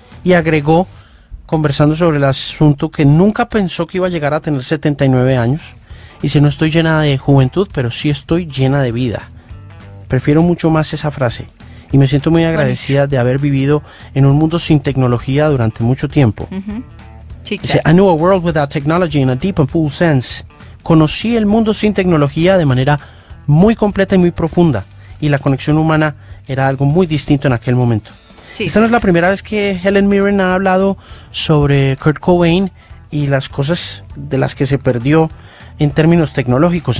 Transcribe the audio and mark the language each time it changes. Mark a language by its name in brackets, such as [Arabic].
[Spanish] Y agregó, conversando sobre el asunto, que nunca pensó que iba a llegar a tener 79 años. Y dice, no estoy llena de juventud, pero sí estoy llena de vida. Prefiero mucho más esa frase. Y me siento muy agradecida de haber vivido en un mundo sin tecnología durante mucho tiempo. Dice, [English] I knew a world without technology in a deep and full sense. [Spanish] Conocí el mundo sin tecnología de manera muy completa y muy profunda. Y la conexión humana era algo muy distinto en aquel momento. Sí. Esta no es la primera vez que Helen Mirren ha hablado sobre Kurt Cobain y las cosas de las que se perdió en términos tecnológicos.